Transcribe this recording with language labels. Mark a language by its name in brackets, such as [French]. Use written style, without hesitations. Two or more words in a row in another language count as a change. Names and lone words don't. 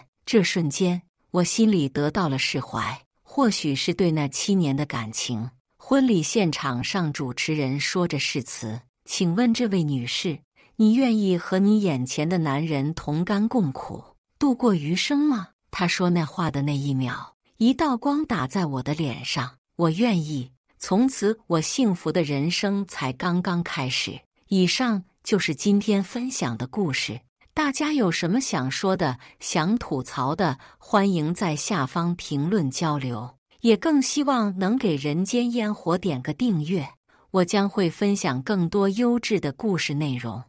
[Chinese] 這瞬間，我心裡得到了釋懷，或許是對那7年的感情。婚禮現場上，主持人說着誓詞：“請問這位女士，你願意和你眼前的男人同甘共苦，度過餘生嗎？” 他說那話的那一秒，一道光打在我的臉上。我願意。從此，我幸福的人生才剛剛開始。以上就是今天分享的故事。大家有什麼想說的、想吐槽的，歡迎在下方評論交流。也更希望能給人間煙火點個訂閱，我將會分享更多優質的故事內容。